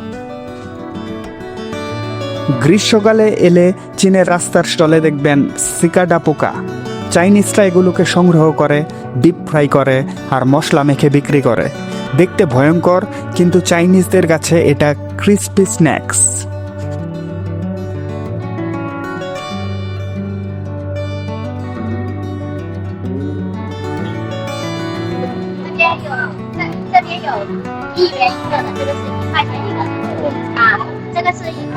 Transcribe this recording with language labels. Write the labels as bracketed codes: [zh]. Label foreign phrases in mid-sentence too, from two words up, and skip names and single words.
[bn] গ্রীষ্মকালে এলে চীনের রাস্তার স্টলে দেখবেন সিকাডা পোকা। চাইনিজরা এগুলোকে সংগ্রহ করে, [en] deep fry [bn] করে আর মশলা মেখে বিক্রি করে। দেখতে ভয়ঙ্কর, কিন্তু চাইনিজদের কাছে এটা [en] crispy snacks. [zh] 这边有1元1个的，这个是1块钱一个的啊，这个是1块